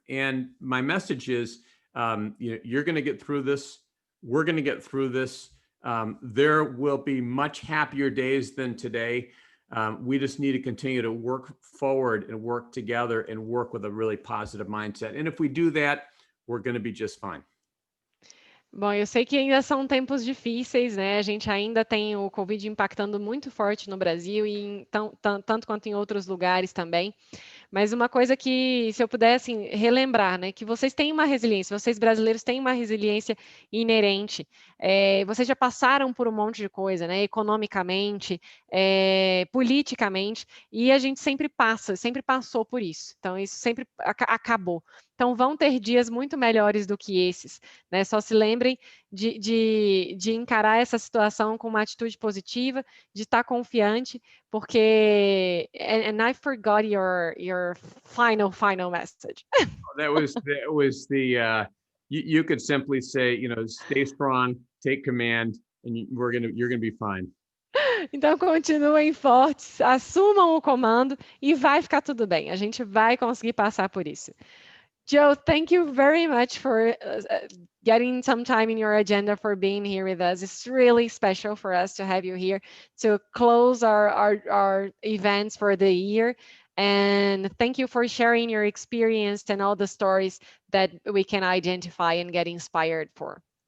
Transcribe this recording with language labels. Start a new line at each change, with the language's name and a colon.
English: And my message is, you're going to get through this. We're going to get through this. There will be much happier days than today. We just need to continue to work forward and work together and work with a really positive mindset. And if we do that, we're going to be just fine.
Portuguese: Bom, eu sei que ainda são tempos difíceis, né? A gente ainda tem o Covid impactando muito forte no Brasil e tanto quanto em outros lugares também. Mas uma coisa que, se eu pudesse assim, relembrar, né, que vocês têm uma resiliência, vocês brasileiros têm uma resiliência inerente. Vocês já passaram por um monte de coisa, né, economicamente, politicamente, e a gente sempre passou por isso. Então, isso sempre acabou. Então, vão ter dias muito melhores do que esses, né? Só se lembrem de encarar essa situação com uma atitude positiva, de estar confiante, porque
English: and I forgot your final message. That was the you could simply say, you know, stay strong, take command, and you're gonna be fine.
Portuguese: Então continuem fortes, assumam o comando e vai ficar tudo bem. A gente vai conseguir passar por isso.
English: Joe, thank you very much for getting some time in your agenda for being here with us. It's really special for us to have you here to close our events for the year. And thank you for sharing your experience and all the stories that we can identify and get inspired for.